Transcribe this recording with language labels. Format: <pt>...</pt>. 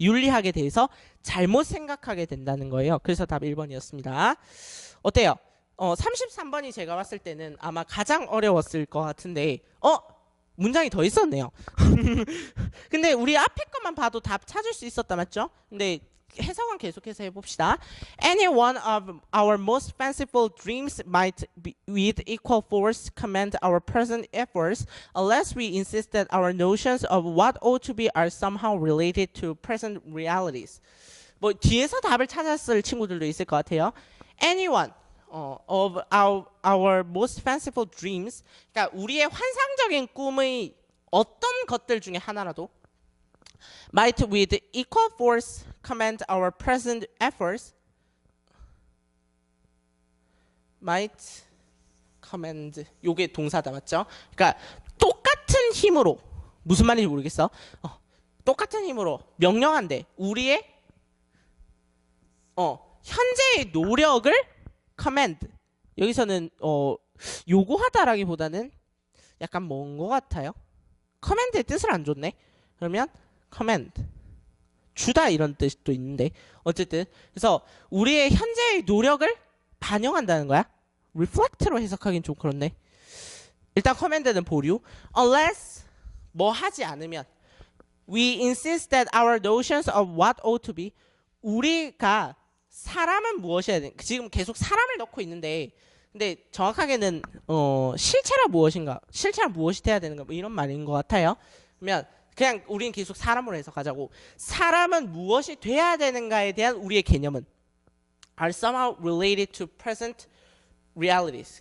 <ko>윤리학에 대해서 잘못 생각하게 된다는 거예요. 그래서 답 1번이었습니다. 어때요? 33번이 제가 봤을 때는 아마 가장 어려웠을 것 같은데 문장이 더 있었네요. 근데 우리 앞에 것만 봐도 답 찾을 수 있었다 맞죠? 근데 해석은 계속해서 해봅시다.</ko> <en>Any one of our most fanciful dreams might be, with equal force command our present efforts unless we insist that our notions of what ought to be are somehow related to present realities.</en> <ko>뭐 뒤에서 답을 찾았을 친구들도 있을 것 같아요.</ko> <en>Anyone of our most fanciful dreams,</en> <ko>그러니까 우리의 환상적인 꿈의 어떤 것들 중에 하나라도</ko> <en>might with equal force command our present efforts. might command,</en> <ko>요게 동사다 맞죠? 그러니까 똑같은 힘으로, 무슨 말인지 모르겠어. 똑같은 힘으로 명령한대. 우리의 현재의 노력을 command, 여기서는 요구하다라기보다는 약간 먼 것 같아요. command의 뜻을 안 줬네. 그러면 command, 주다 이런 뜻도 있는데 어쨌든 그래서 우리의 현재의 노력을 반영한다는 거야. reflect로 해석하긴 좀 그렇네. 일단 command는 보류.</ko> <en>unless</en> <ko>뭐 하지 않으면</ko> <en>we insist that our notions of what ought to be,</en> <ko>우리가 사람은 무엇이어야 돼? 지금 계속 사람을 넣고 있는데 근데 정확하게는 실체라 무엇인가, 실체라 무엇이 돼야 되는가 뭐 이런 말인 것 같아요. 그러면 그냥 우리는 계속 사람으로 해석하자고. 사람은 무엇이 돼야 되는가에 대한 우리의 개념은</ko> <en>are somehow related to present realities.</en>